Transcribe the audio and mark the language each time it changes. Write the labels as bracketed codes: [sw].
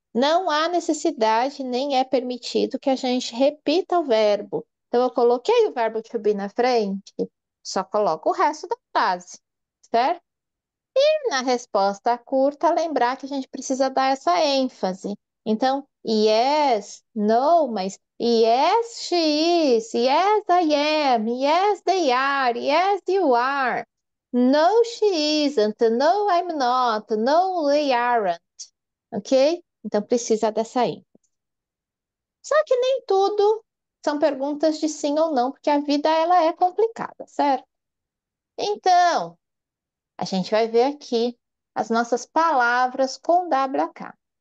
[pt] não há necessidade nem é permitido que a gente repita o verbo. Então, eu coloquei o verbo to be na frente, só coloco o resto da frase, certo? E na resposta curta, lembrar que a gente precisa dar essa ênfase. [en] Então, yes, no, mas yes, she is, yes, I am, yes, they are, yes, you are. No, she isn't, no, I'm not, no, they aren't. [pt] Ok? Então, precisa dessa ênfase. Só que nem tudo são perguntas de sim ou não, porque a vida ela é complicada, certo? Então, a gente vai ver aqui as nossas palavras com WH.